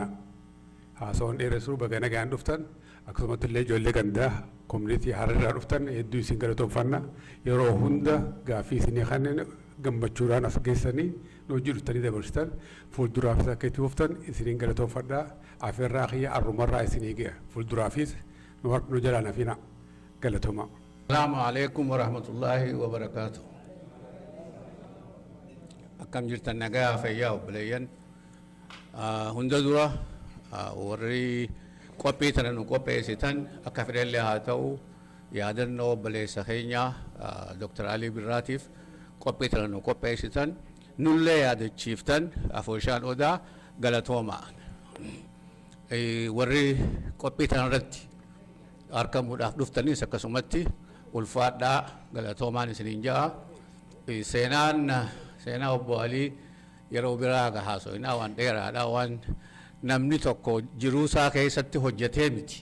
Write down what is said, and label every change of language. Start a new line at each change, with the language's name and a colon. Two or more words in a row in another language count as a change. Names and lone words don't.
Oromo: Haasawan dheeressuu baga nagaan dhuftan akkasumatti illee ijoollee gandaa community hararraa dhuftan hedduu isin galatoomfanna yeroo hunda gaaffii isinii kanneen gammachuudhaan as geessanii nu hojii dhuftanii dabarsitan fuulduraafis akka itti fuftan isiniin galatoomfadhaa afeerraa kiyya arrumarraa isinii ga'a fuulduraafis nu jalaa nafina galatooma.
Arabic: السلام عليكم ورحمة الله وبركاته.
Oromo: Akkam jirtan nagaa fayyaa obboleeyyan hunda dura warri qophii tana nu qopheessitan akka fedhallee haa ta'u yaadannoo obboleessa keenya Dr. Ali Birraatiif qophii tana nu qopheessitan nullee yaadachiiftan afooshaan odaa galatoomaa warri qophii tana irratti argamuudhaaf dhuftanis akkasumatti ulfaadhaa galatoomaan isiniin ja'a seenaa obbo Alii yeroo biraa haasofnaa waan dheeraadha waan namni tokko jiruusaa keessatti hojjetee miti.